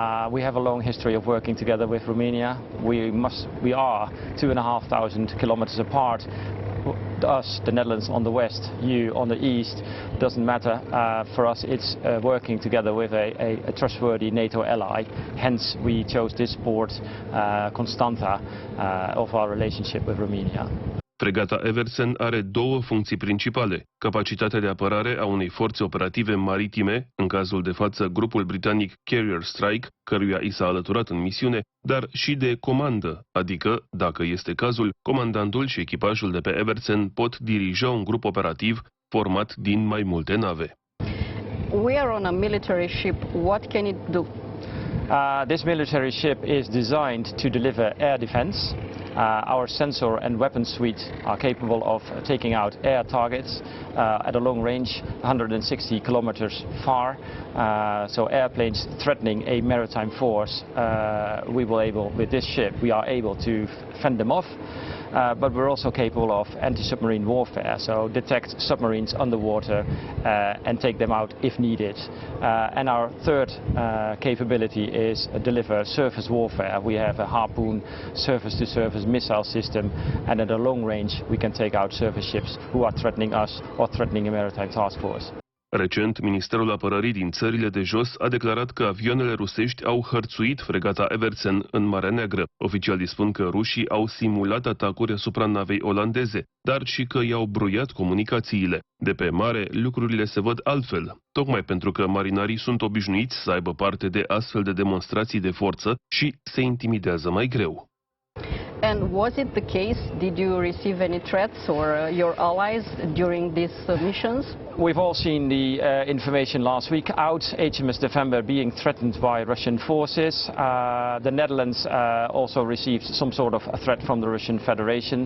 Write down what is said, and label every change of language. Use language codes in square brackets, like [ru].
[en] We have a long history of working together with Romania. We are 2,500 kilometers apart. Us, the Netherlands on the west, you on the east, doesn't matter. For us it's working together with a trustworthy NATO ally. Hence we chose this port, Constanța, of our relationship with Romania. [ro] Fregata Evertsen are două funcții principale: capacitatea de apărare a unei forțe operative maritime, în cazul de față grupul britanic Carrier Strike, căruia i s-a alăturat în misiune, dar și de comandă, adică, dacă este cazul, comandantul și echipajul de pe Evertsen pot dirija un grup operativ format din mai multe nave. [en] We are on a military ship. What can it do? This military ship is designed to deliver air defense. Our sensor and weapon suite are capable of taking out air targets at a long range, 160 kilometers far. So airplanes threatening a maritime force, with this ship, we are able to fend them off. But we're also capable of anti-submarine warfare, so detect submarines underwater and take them out if needed. And our third capability is deliver surface warfare. We have a Harpoon surface-to-surface missile system, and at a long range we can take out surface ships who are threatening us or threatening a maritime task force. [ro] Recent, Ministerul Apărării din țările de jos a declarat că avioanele rusești au hărțuit fregata Evertsen în Marea Neagră. Oficialii spun că rușii au simulat atacuri asupra navei olandeze, dar și că i-au bruiat comunicațiile. De pe mare, lucrurile se văd altfel, tocmai pentru că marinarii sunt obișnuiți să aibă parte de astfel de demonstrații de forță și se intimidează mai greu. [en] And was it the case? Did you receive any threats or your allies during these missions? We've all seen the information last week out, HMS Defender being threatened by Russian forces. The Netherlands also received some sort of a threat from the Russian Federation.